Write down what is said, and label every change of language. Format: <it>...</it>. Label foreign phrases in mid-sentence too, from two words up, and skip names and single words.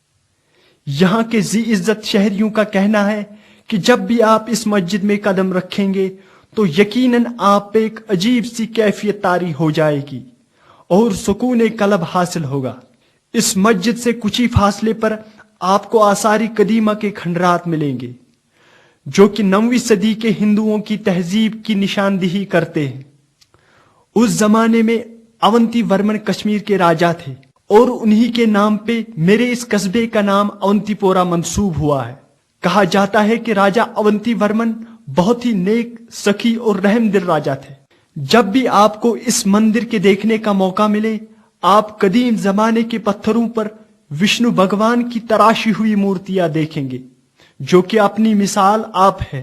<ur>یہاں کے ذی عزت شہریوں کا کہنا ہے کہ جب بھی آپ اس مسجد میں قدم رکھیں گے تو یقیناً آپ پہ ایک عجیب سی کیفیت طاری ہو جائے گی اور سکون قلب حاصل ہوگا۔ اس مسجد سے کچھ ہی فاصلے پر آپ کو آثار قدیمہ کے کھنڈرات ملیں گے جو کہ 9ویں صدی کے ہندوؤں کی تہذیب کی نشاندہی کرتے ہیں۔ اس زمانے میں اونتی ورمن کشمیر کے راجا تھے اور انہی کے نام پہ میرے اس قصبے کا نام اونتی پورہ منسوب ہوا ہے۔ کہا جاتا ہے کہ راجا اونتی ورمن بہت ہی نیک، سخی اور رحم دل راجا تھے۔ جب بھی آپ کو اس مندر کے دیکھنے کا موقع ملے، آپ قدیم زمانے کے پتھروں پر وشنو بھگوان کی تراشی ہوئی مورتیاں دیکھیں گے جو کہ اپنی مثال آپ ہے۔</ur>